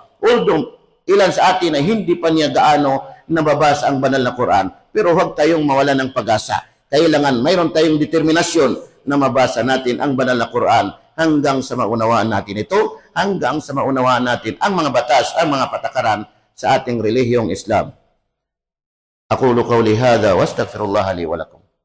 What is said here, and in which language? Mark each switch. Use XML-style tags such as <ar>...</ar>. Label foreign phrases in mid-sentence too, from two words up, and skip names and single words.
<tl>Although, ilan sa atin ay hindi pa niya gaano nababasa ang banal na Quran, pero huwag tayong mawala ng pag-asa. Kailangan mayroon tayong determinasyon na mabasa natin ang banal na Quran hanggang sa maunawaan natin ito, hanggang sa maunawaan natin ang mga batas, ang mga patakaran sa ating relihiyong Islam.</tl> <ar>أقول قولي هذا وأستغفر الله لي ولكم.</ar>